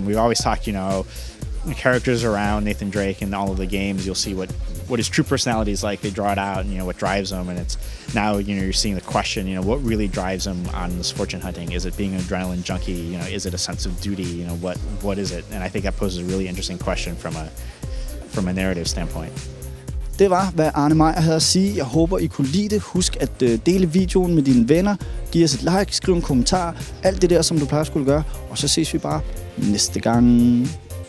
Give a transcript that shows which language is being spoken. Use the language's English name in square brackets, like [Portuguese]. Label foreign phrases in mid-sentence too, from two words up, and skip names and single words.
[English] We always talk, the characters around Nathan Drake in all of the games, you'll see what his true personality is like. They draw it out, and what drives him, and it's now you're seeing the question, what really drives him on this fortune hunting? Is it being an adrenaline junkie? Is it a sense of duty? What is it? And I think that poses a really interesting question from a narrative standpoint. [Danish] Det var, hvad Arne Meyer havde at sige. Jeg håber, I kunne lide det. Husk at dele videoen med dine venner. Giv os et like, skriv en kommentar. Alt det der, som du plejer at skulle gøre. Og så ses vi bare næste gang.